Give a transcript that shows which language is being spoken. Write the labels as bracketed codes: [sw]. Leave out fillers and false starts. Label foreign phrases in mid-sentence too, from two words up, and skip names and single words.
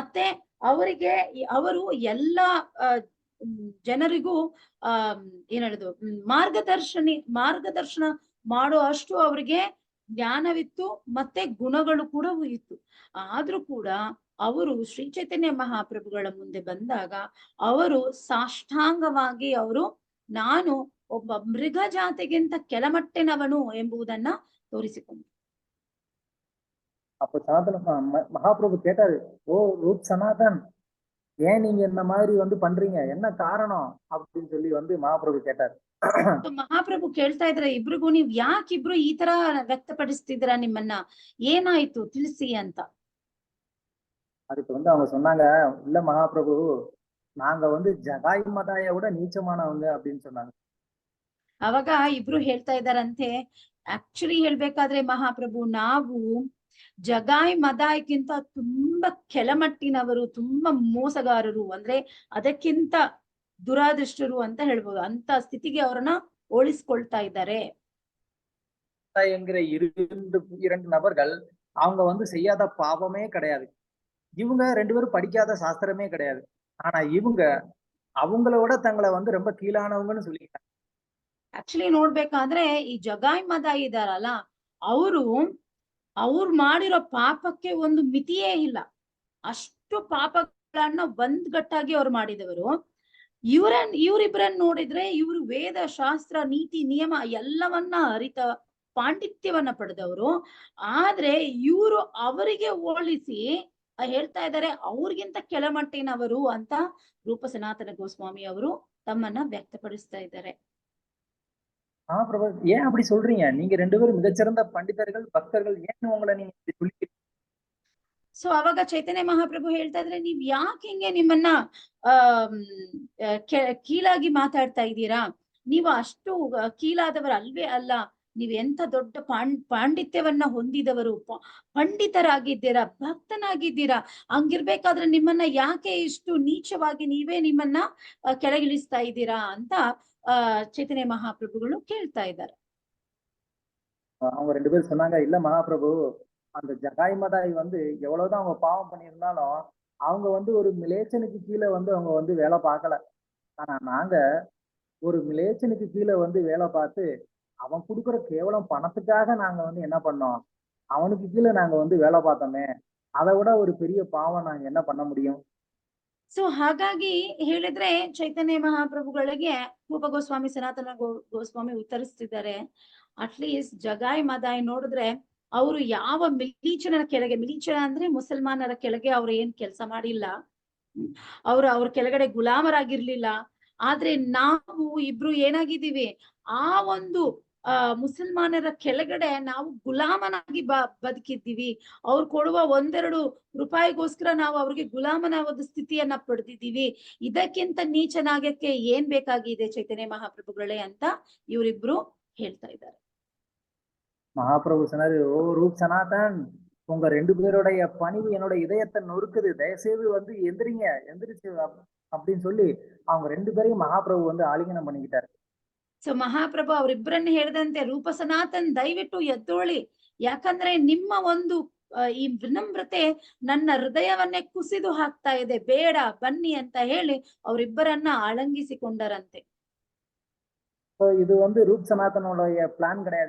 [kn] ಮತ್ತೆ ಅವರು ಎಲ್ಲ ಜನರಿಗೂ ಏನ್ ಹೇಳುದು ಮಾರ್ಗದರ್ಶನ ಮಾಡೋ ಅಷ್ಟು ಅವ್ರಿಗೆ ಜ್ಞಾನವಿತ್ತು, ಮತ್ತೆ ಗುಣಗಳು ಕೂಡ ಇತ್ತು. ಆದ್ರೂ ಕೂಡ ಅವರು ಶ್ರೀ ಚೈತನ್ಯ ಮಹಾಪ್ರಭುಗಳ ಮುಂದೆ ಬಂದಾಗ ಅವರು ಸಾಷ್ಟಾಂಗವಾಗಿ ನಾನು ಒಬ್ಬ ಮೃಗ ಜಾತಿಗಿಂತ ಕೆಳಮಟ್ಟಿನವನು ಎಂಬುದನ್ನ ತೋರಿಸಿಕೊಂಡ್ರು. [ta] அப்ப மகாபிரபு கேட்டாரு, ஓ ரூப் சனாதன், ஏன் நீங்க இந்த மாதிரி பண்றீங்க, என்ன காரணம் அப்படின்னு சொல்லி மகாபிரபு கேட்டாரு. [kn] ಮಹಾಪ್ರಭು ಕೇಳ್ತಾ ಇದ್ರೆ ಇಬ್ರಿಗೂ, ನೀವ್ ಯಾಕಿಬ್ರು ಈ ತರ ವ್ಯಕ್ತಪಡಿಸ್ತಿದ್ದೀರಾ, ನಿಮ್ಮನ್ನ ಏನಾಯ್ತು ತಿಳಿಸಿ ಅಂತ. [ta] அதுக்கு அவங்க சொன்னாங்க, இல்ல மகாபிரபு, நாங்க ஜகாய் மதாய விட நீச்சமானவங்க அப்படின்னு சொன்னாங்க. [kn] ಅವಾಗ ಇಬ್ರು ಹೇಳ್ತಾ ಇದ್ದಾರಂತೆ, ಆಕ್ಚುಲಿ ಹೇಳ್ಬೇಕಾದ್ರೆ ಮಹಾಪ್ರಭು, ನಾವು ಜಗಾಯ್ ಮದಾಯ್ಕಿಂತ ತುಂಬಾ ಕೆಳಮಟ್ಟಿನವರು, ತುಂಬಾ ಮೋಸಗಾರರು, ಅಂದ್ರೆ ಅದಕ್ಕಿಂತ ದುರಾದೃಷ್ಟರು ಅಂತ ಹೇಳ್ಬೋದು. ಅಂತ ಸ್ಥಿತಿಗೆ ಅವರನ್ನ ಹೋಲಿಸ್ಕೊಳ್ತಾ ಇದ್ದಾರೆ. [ta] என்கிற இரண்டு நபர்கள் அவங்க செய்யாத பாவமே கிடையாது. இவங்க 2 பேரும் படிக்காத சாஸ்திரமே கிடையாது. ஆனா இவங்க அவங்களோட தங்களை ரொம்ப கீழானவங்கன்னு சொல்லிட்டாங்க. [kn] ಆಕ್ಚುಲಿ ನೋಡ್ಬೇಕಾದ್ರೆ ಈ ಜಗಾಯ್ ಮದಾಯ್ ಇದಾರಲ್ಲ, ಅವ್ರು ಮಾಡಿರೋ ಪಾಪಕ್ಕೆ ಒಂದು ಮಿತಿಯೇ ಇಲ್ಲ. ಅಷ್ಟು ಪಾಪಗಳನ್ನ ಒಂದ್ಗಟ್ಟಾಗಿ ಅವ್ರು ಮಾಡಿದವರು. ಇವ್ರಿಬ್ರನ್ನ ನೋಡಿದ್ರೆ ಇವ್ರು ವೇದ ಶಾಸ್ತ್ರ ನೀತಿ ನಿಯಮ ಎಲ್ಲವನ್ನ ಅರಿತ ಪಾಂಡಿತ್ಯವನ್ನ ಪಡೆದವರು. ಆದ್ರೆ ಇವರು ಅವರಿಗೆ ಹೋಲಿಸಿ ಹೇಳ್ತಾ ಇದ್ದಾರೆ ಅವ್ರಿಗಿಂತ ಕೆಳಮಟ್ಟಿನವರು ಅಂತ ರೂಪ ಸನಾತನ ಗೋಸ್ವಾಮಿ ಅವರು ತಮ್ಮನ್ನ ವ್ಯಕ್ತಪಡಿಸ್ತಾ ಇದ್ದಾರೆ. [ta] பிரபு, ஏன் அப்படி சொல்றீங்க? நீங்க 2 பேரும் மிகச்சிறந்த பண்டிதர்கள், பக்தர்கள், ஏன் உங்களை நீங்க இப்படி [kn] ಸೊ ಅವಾಗ ಚೈತನ್ಯ ಮಹಾಪ್ರಭು ಹೇಳ್ತಾ ಇದ್ರೆ, ನೀವ್ ಯಾಕೆ ಹಿಂಗೆ ನಿಮ್ಮನ್ನ ಕೀಳಾಗಿ ಮಾತಾಡ್ತಾ ಇದ್ದೀರಾ? ನೀವು ಅಷ್ಟು ಕೀಳಾದವರು ಅಲ್ವೇ ಅಲ್ಲ. ನೀವ್ ಎಂತ ದೊಡ್ಡ ಪಾಂಡಿತ್ಯವನ್ನ ಹೊಂದಿದವರು, ಪಂಡಿತರಾಗಿದ್ದೀರಾ, ಭಕ್ತನಾಗಿದ್ದೀರಾ. ಹಂಗಿರ್ಬೇಕಾದ್ರೆ ನಿಮ್ಮನ್ನ ಯಾಕೆ ಇಷ್ಟು ನೀಚವಾಗಿ ನೀವೇ ನಿಮ್ಮನ್ನ ಕೆಳಗಿಳಿಸ್ತಾ ಇದ್ದೀರಾ ಅಂತ ಚೈತನ್ಯ ಮಹಾಪ್ರಭುಗಳು ಕೇಳ್ತಾ ಇದ್ದಾರೆ. [ta] அவங்க 2 பேரும் சொன்னாங்க, இல்ல மகாபிரபு, அந்த ஜகாய் மதாய் எவ்வளவுதான் அவங்க பாவம் பண்ணியிருந்தாலும் அவங்க ஒரு மிலேச்சனுக்கு கீழே அவங்க வேலை பார்க்கல. ஆனா நாங்க ஒரு மிலேச்சனுக்கு கீழே வேலை பார்த்து அவன் கொடுக்குற கேவலம் பணத்துக்காக நாங்க என்ன பண்ணோம், அவனுக்கு கீழே நாங்க வேலை பார்த்தோமே, அதை விட ஒரு பெரிய பாவம் நாங்க என்ன பண்ண முடியும்? [kn] ಸೊ ಹಾಗಾಗಿ ಹೇಳಿದ್ರೆ ಚೈತನ್ಯ ಮಹಾಪ್ರಭುಗಳಿಗೆ ರೂಪ ಗೋಸ್ವಾಮಿ ಸನಾತನ ಗೋಸ್ವಾಮಿ ಉತ್ತರಿಸ್ತಿದ್ದಾರೆ, [en] at least [kn] ಜಗಾಯ್ ಮದಾಯ್ ನೋಡಿದ್ರೆ ಅವರು ಯಾವ ಮಿಲೀಚನರ ಕೆಳಗೆ, ಮಿಲೀಚನ ಅಂದ್ರೆ ಮುಸಲ್ಮಾನರ ಕೆಳಗೆ ಅವ್ರು ಏನ್ ಕೆಲಸ ಮಾಡಿಲ್ಲ, ಅವ್ರ ಕೆಳಗಡೆ ಗುಲಾಮರಾಗಿರ್ಲಿಲ್ಲ. ಆದ್ರೆ ನಾವು ಇಬ್ರು ಏನಾಗಿದ್ದೀವಿ, ಆ ಒಂದು ಮುಸಲ್ಮಾನರ ಕೆಳಗಡೆ ನಾವು ಗುಲಾಮನಾಗಿ ಬದುಕಿದ್ದೀವಿ. ಅವ್ರು ಕೊಡುವ 1-2 ರೂಪಾಯಿಗೋಸ್ಕರ ನಾವು ಅವ್ರಿಗೆ ಗುಲಾಮನ ಒಂದು ಸ್ಥಿತಿಯನ್ನ ಪಡೆದಿದ್ದೀವಿ. ಇದಕ್ಕಿಂತ ನೀಚನಾಗಕ್ಕೆ ಏನ್ ಬೇಕಾಗಿದೆ ಚೈತನ್ಯ ಮಹಾಪ್ರಭುಗಳೇ ಅಂತ ಇವರಿಬ್ರು ಹೇಳ್ತಾ ಇದ್ದಾರೆ. [ta] மகாபிரபு சொன்னாரு, ஓ ரூப் சனாதன், உங்க 2 பேருடைய பணிவு என்னோட இதயத்தை நொறுக்குது, தயவுசெய்து எந்திரிச்சு அப்படின்னு சொல்லி அவங்க 2 பேரையும் மகாபிரபு ஆலிங்கனம் பண்ணிக்கிட்டாரு. [kn] ಸೊ ಮಹಾಪ್ರಭು ಅವರಿಬ್ಬರನ್ನ ಹೇಳಿದಂತೆ, ರೂಪ ಸನಾತನ್ ದಯವಿಟ್ಟು ಎದ್ದೋಳಿ, ಯಾಕಂದ್ರೆ ನಿಮ್ಮ ಒಂದು ಈ ವಿನಮ್ರತೆ ನನ್ನ ಹೃದಯವನ್ನೇ ಕುಸಿದು ಹಾಕ್ತಾ ಇದೆ, ಬೇಡ ಬನ್ನಿ ಅಂತ ಹೇಳಿ ಅವರಿಬ್ಬರನ್ನ ಆಳಂಗಿಸಿಕೊಂಡರಂತೆ. [ta] இது ரூப் சனாதனோடைய பிளான் கிடையாது.